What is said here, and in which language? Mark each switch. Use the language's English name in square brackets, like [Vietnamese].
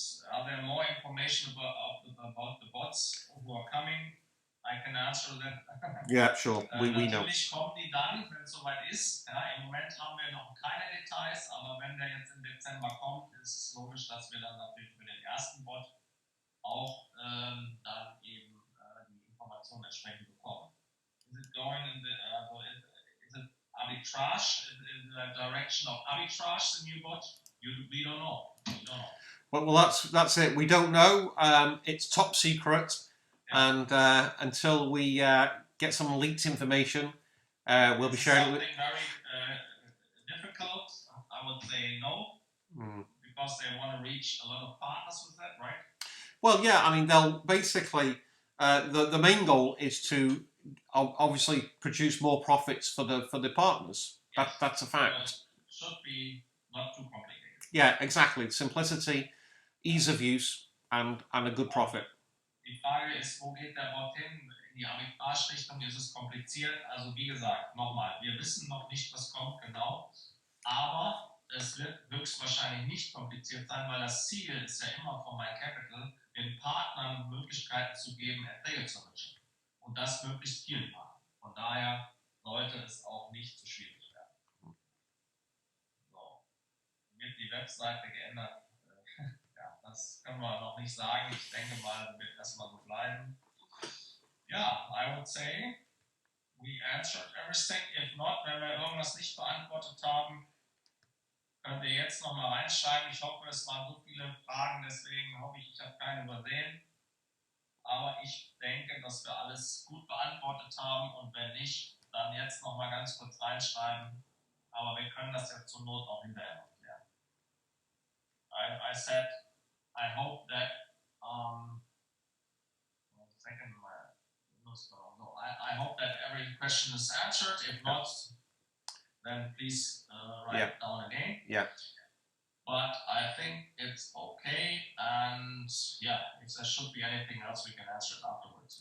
[English] Are there more information about the bots who are coming? I can answer that. Yeah, sure. We know. [German] Natürlich kommen die dann, wenn es soweit ist. Ja, im Moment haben wir noch keine Details, aber wenn der jetzt im Dezember kommt, ist es logisch, dass wir dann natürlich für den ersten Bot auch dann eben die Informationen entsprechend bekommen. [English] Is it going in the is it arbitrage in the direction of arbitrage, the new bot? We don't know. We don't know. Well, that's it. We don't know. It's top secret. And until we get some leaked information, we'll be sharing it. Something very difficult, I would say no, because they want to reach a lot of partners with that, right? Well, yeah, I mean, they'll basically, the main goal is to obviously produce more profits for the partners. Yes. That's a fact. Should be not too complicated. Yeah, exactly. Simplicity, ease of use, and a good profit. [German] Die Frage ist, wo geht der Bot hin? In die Arbitrage-Richtung ist es kompliziert. Also wie gesagt, nochmal, wir wissen noch nicht, was kommt genau, aber es wird höchstwahrscheinlich nicht kompliziert sein, weil das Ziel ist ja immer von MindCAPITAL, den Partnern Möglichkeiten zu geben, Erträge zu erwirtschaften. Und das möglichst vielen Partnern. Von daher sollte es auch nicht zu schwierig werden. So. Wird die Webseite geändert? Das können wir noch nicht sagen. Ich denke mal, wird erstmal so bleiben. [English] Ja, I would say we answered everything. If not, [German] wenn wir irgendwas nicht beantwortet haben, könnt ihr jetzt noch mal reinschreiben. Ich hoffe, es waren so viele Fragen, deswegen hoffe ich, ich habe keine übersehen. Aber ich denke, dass wir alles gut beantwortet haben und wenn nicht, dann jetzt noch mal ganz kurz reinschreiben. Aber wir können das ja zur Not auch hinterher noch klären. [English] I said, I hope that I hope that every question is answered. If not, then please write it down again. Yeah. But I think it's okay, and yeah, if there should be anything else, we can answer it afterwards.